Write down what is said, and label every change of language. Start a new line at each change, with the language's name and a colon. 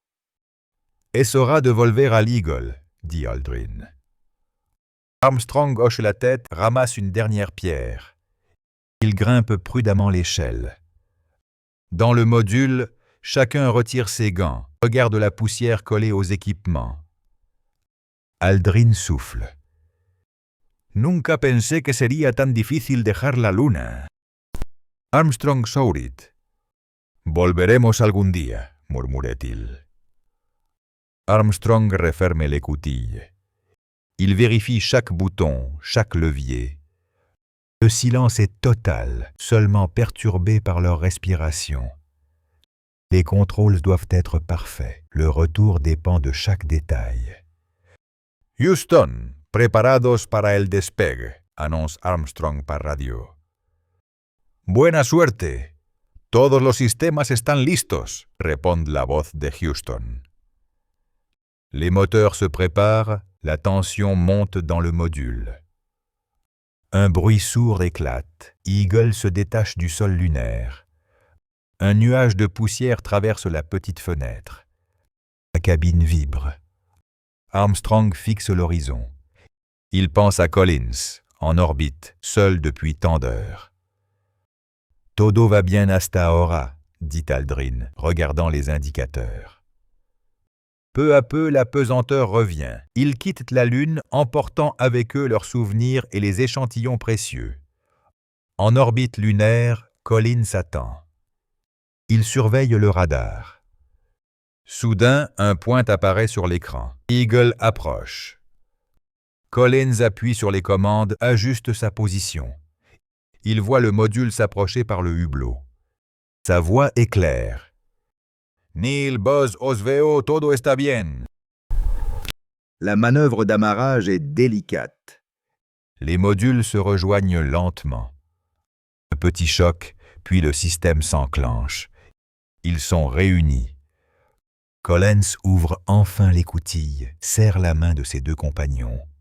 Spanish: « Es hora de volver
French: à l'Eagle », dit
Spanish: Aldrin.
French: Armstrong hoche la tête, ramasse une dernière pierre. Il grimpe prudemment l'échelle. Dans le module, chacun retire ses gants, regarde la poussière collée aux équipements. Aldrin souffle.
Spanish: « Nunca pensé que sería tan difícil dejar la luna. »
French: Armstrong sourit.
Spanish: « Volveremos algún día,
French: murmurait-il. Armstrong referme l'écoutille. Il vérifie chaque bouton, chaque levier. Le silence est total, seulement perturbé par leur respiration. Les contrôles doivent être parfaits. Le retour dépend de chaque détail.
Spanish: « Houston, preparados para el despegue »,
French: annonce Armstrong par radio.
Spanish: « Buena suerte. Todos los sistemas están listos »,
French: répond
Spanish: la voz de Houston.
French: Les moteurs se préparent, la tension monte dans le module. Un bruit sourd éclate. Eagle se détache du sol lunaire. Un nuage de poussière traverse la petite fenêtre. La cabine vibre. Armstrong fixe l'horizon. Il pense à Collins, en orbite, seul depuis tant d'heures.
Spanish: « Todo va bien hasta ahora »,
French: dit Aldrin, regardant les indicateurs. Peu à peu, la pesanteur revient. Ils quittent la Lune, emportant avec eux leurs souvenirs et les échantillons précieux. En orbite lunaire, Collins attend. Il surveille le radar. Soudain, un point apparaît sur l'écran. Eagle approche. Collins appuie sur les commandes, ajuste sa position. Il voit le module s'approcher par le hublot. Sa voix est claire.
Spanish: Neil, Buzz, Osveo, todo está bien.
French: La manœuvre d'amarrage est délicate. Les modules se rejoignent lentement. Un petit choc, puis le système s'enclenche. Ils sont réunis. Collins ouvre enfin l'écoutille, serre la main de ses deux compagnons.